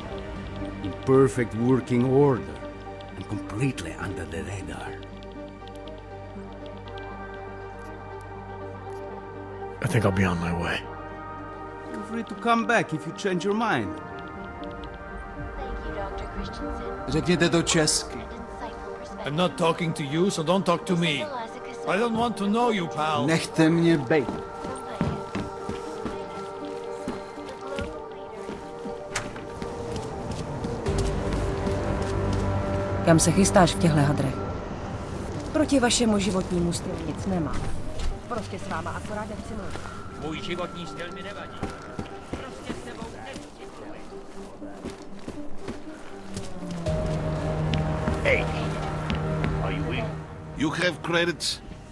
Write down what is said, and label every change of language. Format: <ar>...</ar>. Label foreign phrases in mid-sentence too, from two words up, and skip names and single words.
<en>In perfect working order and completely under the radar. I think I'll be on my way. Feel free to come back if you change your mind. Thank you, Dr. Christensen.</en> <cs>Řekněte to česky.</cs> <en>I'm not talking to you, so don't talk to me. I don't want to know you, pal.</en> <cs>Nechte mě bejt. Kam se chystáš v těchto hadrech? Proti vašemu životnímu stylu nic nemám. Prostě s váma akorát chci mluvit. Můj životní styl mi nevadí. Prostě s tebou nechci mluvit.</cs> <en>Hey! Are you in? You have credits?</en>